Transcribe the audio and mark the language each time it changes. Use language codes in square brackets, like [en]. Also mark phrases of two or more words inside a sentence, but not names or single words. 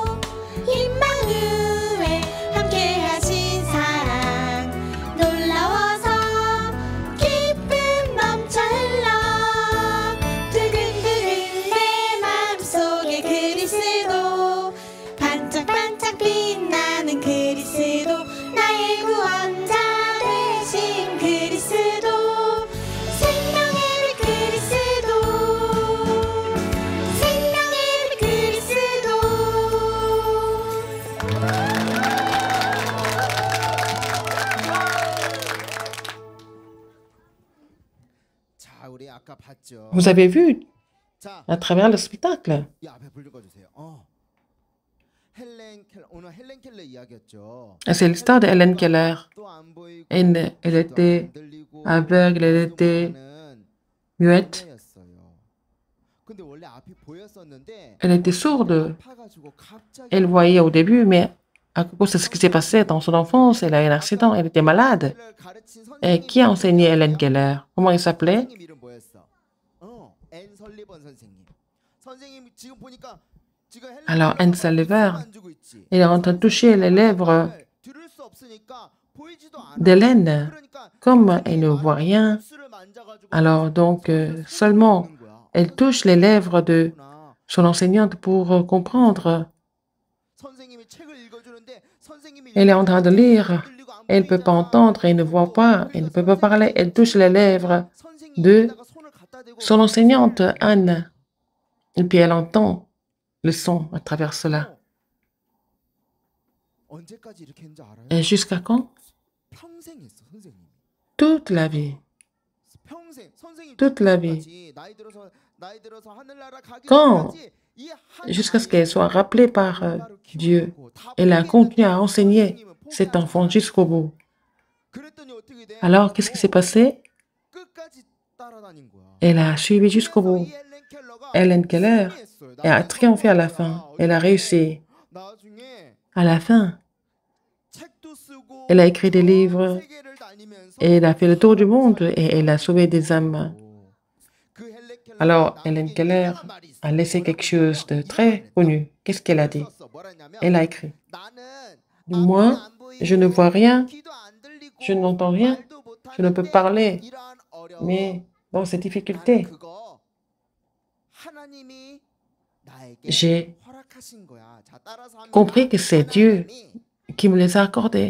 [ko] 임마누엘 함께하신 사랑 놀라워서 기쁨 넘쳐 흘러 두근두근 내 마음속에 그리스도 반짝반짝 빛나는 그리스도 나의 구원자 되신 그리스도 생명의 빛 그리스도 생명의 빛 그리스도 자, 우리 아까 봤죠. [fr] Vous avez vu [ko] 자, [fr] à travers le spectacle. [ko] 이 앞에 불 읽어주세요. 오늘 헬렌 켈러 이야기였죠. [fr] C'est l'histoire de Hélène Keller. [ko] 또 안 보이고 [fr] Elle était [ko] 안 들리고 [fr] aveugle, elle était [ko] 하는 [fr] muette, [ko] 여자였어요. 근데 원래 앞이 보였었는데 [fr] elle était sourde. [ko] 아파가지고 갑자기 [fr] Elle voyait au début, mais à cause de ce qui s'est passé dans son enfance, elle a eu un accident, elle était malade. [ko] 헬렌 가르친 [fr] Et qui a enseigné Hélène Keller? Comment il s'appelait? [ko] 선생님 이름 뭐였어? 앤 설리번 선생님. 선생님 지금 보니까 지금 헬렌 [fr] Alors, [ko] 켈러가 [fr] Anne Sullivan, [ko] 안 주고 있지. [fr] il est en train de toucher les lèvres [ko] 들을 수 없으니까 보이지도 않아. [fr] d'Hélène. [ko] 그러니까 [fr] Comme elle ne voit rien, [ko] 입술을 만져가지고 [fr] alors donc seulement [ko] 보는 거야. [fr] elle touche les lèvres de [ko] 그렇구나. [fr] son enseignante pour comprendre. [ko] 선생님이 책을 읽어주는데 선생님이 [fr] Elle est en train de lire. [ko] 들리고 안 [fr] Elle ne peut pas [ko] 보이잖아. [fr] entendre, elle ne voit pas, elle ne peut pas parler. Elle touche les lèvres de [ko] 선생님에다가 손을 갖다 대고 [fr] son enseignante, Anne. Et puis elle entend le son à travers cela. [ko] 언제까지 이렇게 했는지 알아요? [fr] Et jusqu'à quand? [ko] 평생 했어 선생님. [fr] Toute la vie. [ko] 평생 선생님 [fr] Toute la vie. [ko] 지금까지 나이 들어서 하늘나라 가기 [fr] Quand? [ko] 전까지 이 한 [fr] Jusqu'à ce qu'elle soit rappelée par Dieu. Elle a continué à enseigner cet enfant jusqu'au bout. [ko] 그랬더니 어떻게 돼? [fr] Alors, qu'est-ce qui s'est passé? [ko] 끝까지 따라다닌 거야. [fr] Elle a suivi jusqu'au bout. Hélène Keller et a triomphé à la fin. Elle a réussi. 나중에 À la fin, 책도 쓰고 elle a écrit des livres 세계를 다니면서 et elle a fait le tour du monde et elle a sauvé des âmes. Alors, Helen Keller a laissé quelque chose de très connu. Qu'est-ce qu'elle a dit? Elle a écrit, moi, je ne vois rien, je n'entends rien, je ne peux parler, mais dans ces difficultés, j'ai compris que c'est Dieu qui me les a accordés.